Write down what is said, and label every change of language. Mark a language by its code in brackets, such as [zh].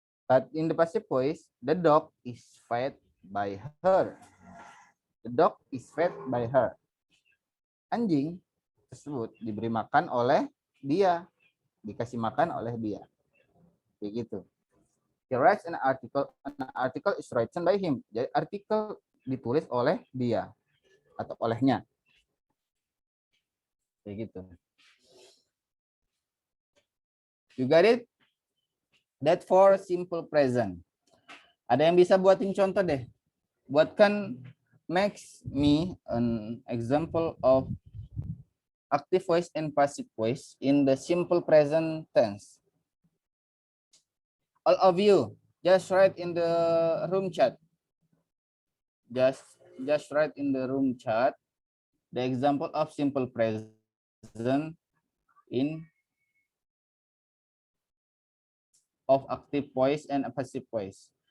[en] But in the passive voice, the dog is fed by her. The dog is fed by her. [id] Anjing tersebut diberi makan oleh dia, dikasih makan oleh dia. Begitu. [en] He writes an article is written by him. [id] Jadi artikel ditulis oleh dia atau olehnya. Begitu. [en] You got it? That for simple present. [id] Ada yang bisa buatin contoh deh. [en] Buatkan makes me an example of active voice and passive voice in the simple present tense. All of you, just write in the room chat. Just write in the room chat the example of simple present in of active voice and passive voice.